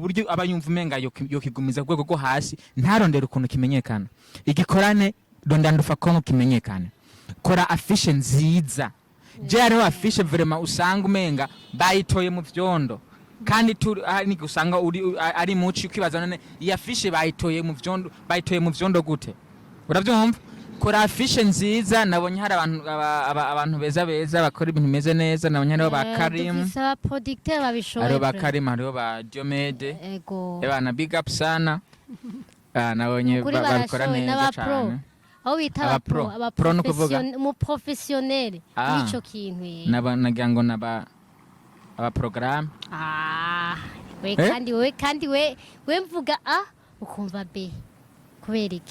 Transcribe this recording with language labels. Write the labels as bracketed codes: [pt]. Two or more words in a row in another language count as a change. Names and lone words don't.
[rn] buryo abayumva umenga yo kigumiza rwego rwo hasi ntarondera ukuntu kimenyekana igikorane donda Ndufacom kimenyekana kora affiche nziza je hariho [fr] affiche vraiment [rn] usanga umenga bayitoye mu vyondo kandi ni usanga ari muci kwibaza none iyi affiche bayitoye mu vyondo gute uravyumva kora afishe nziza nabonye hari abantu beza bakora ibintu bimeze neza nabonye hariho ba Karimu dufise producteur babishoboye hariho ba Karimu hariho ba Diomede ebana [en] big up [rn] sana nabonye bakora neza cyane aho bita aba mu professionnel nico kintu nagira ngo naba programme we kandi we mvuga a ukumva b kubera iki